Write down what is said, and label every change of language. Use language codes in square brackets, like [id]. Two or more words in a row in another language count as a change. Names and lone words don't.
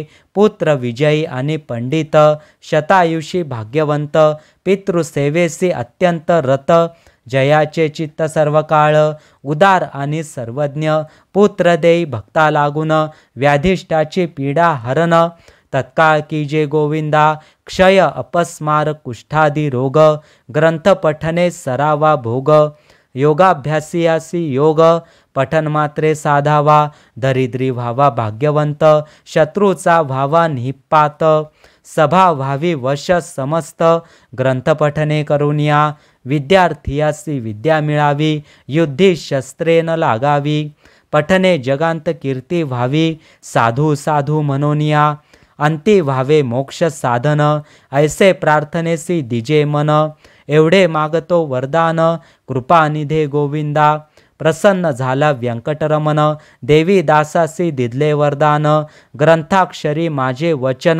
[mr] पुत्र विजयी आणि पंडित, शतायुषी भाग्यवंत, पितृसेवेसी अत्यंत रत. जयाचे चित्त सर्व काळ, उदार आणि सर्वज्ञ. पुत्र देई भक्ता लागून, व्याधिष्ठाची पीडा हरण. तत्काळ की जे गोविंदा, क्षय अपस्मार कुष्ठादी रोग. ग्रंथ पठने सरावा भोग, योगाभ्यासियासी योग. पठन मात्रे साधावा, दरिद्री व्हावा भाग्यवंत. शत्रूचा व्हावा निपात, सभा व्हावी वश समस्त. ग्रंथ पठने करुनिया, विद्यार्थियासी विद्या मिळावी. युद्धी शस्त्रे न लागावी, पठने जगांत कीर्ती व्हावी. साधू साधू मनोनिया, अंती व्हावे मोक्ष साधन. ऐसे प्रार्थनेसी दिजे मन, एवढे मागतो वरदान. कृपानिधे गोविंदा, प्रसन्न झाला व्यंकटरमण. देवी दासासी दिदले वरदान, ग्रंथाक्षरी माझे वचन.